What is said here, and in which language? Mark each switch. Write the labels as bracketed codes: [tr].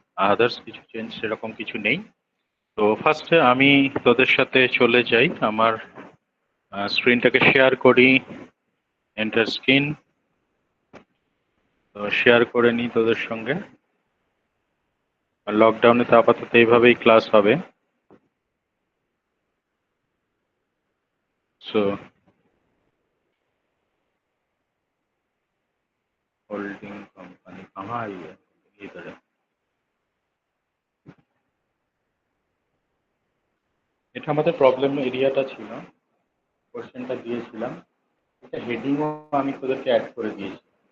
[bn] Others কিছু change সেরকম কিছু নেই। তো ফার্স্টে আমি তোদের সাথে চলে যাই, আমার স্ক্রিনটাকে শেয়ার করি, এন্টার স্ক্রিন। তো শেয়ার করে নিই তোদের সঙ্গে। আর লকডাউনে তো আপাতত এইভাবেই ক্লাস হবে। [hi] সো होल्डिंग कंपनी कहाँ आई है, इधर है। [bn] এটা আমাদের প্রবলেম এরিয়াটা ছিল, কোশ্চেনটা দিয়েছিলাম, এটা হেডিংও আমি তোদেরকে অ্যাড করে দিয়েছি।